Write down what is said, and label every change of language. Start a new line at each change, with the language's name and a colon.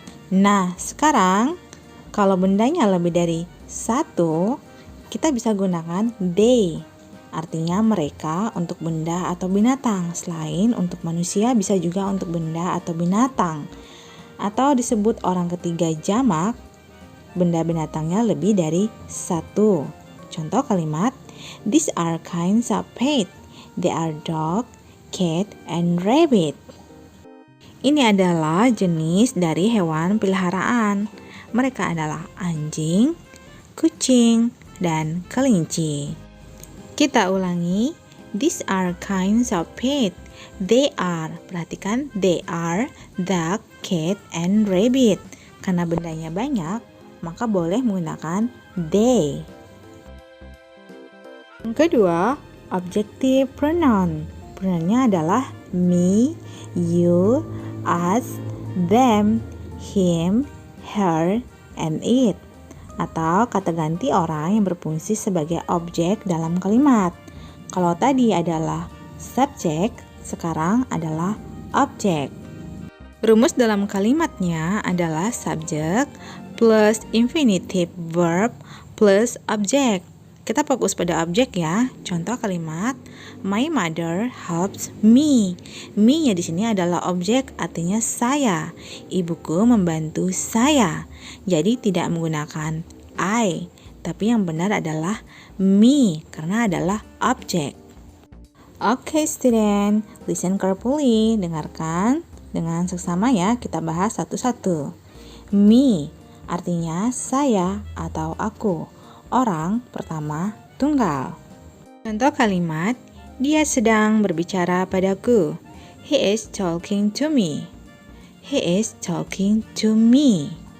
Indonesian: Nah, sekarang kalau bendanya lebih dari satu, kita bisa gunakan they. Artinya mereka untuk benda atau binatang. Selain untuk manusia, bisa juga untuk benda atau binatang. Atau disebut orang ketiga jamak, benda binatangnya lebih dari satu. Contoh kalimat,
English: these are kinds of pet. They are dog, cat, and rabbit.
Indonesian: Ini adalah jenis dari hewan peliharaan. Mereka adalah anjing, kucing, dan kelinci. Kita ulangi,
English: these are kinds of pet. They are,
Indonesian: perhatikan,
English: they are dog, cat, and rabbit.
Indonesian: Karena bendanya banyak, maka boleh menggunakan they. Yang kedua, objective pronoun. Pronounnya adalah me, you, us, them, him, her, and it. Atau kata ganti orang yang berfungsi sebagai objek dalam kalimat. Kalau tadi adalah subjek, sekarang adalah objek. Rumus dalam kalimatnya adalah subjek plus infinitive verb plus objek. Kita fokus pada objek ya. Contoh kalimat,
English: my mother helps me.
Indonesian: Me-nya di sini adalah objek, artinya saya. Ibuku membantu saya. Jadi tidak menggunakan I, tapi yang benar adalah me karena adalah objek.
English: Okay student, listen carefully.
Indonesian: Dengarkan dengan seksama ya. Kita bahas satu-satu. Me artinya saya atau aku. Orang pertama tunggal. Contoh kalimat, dia sedang berbicara padaku.
English: He is talking to me. He is talking to me.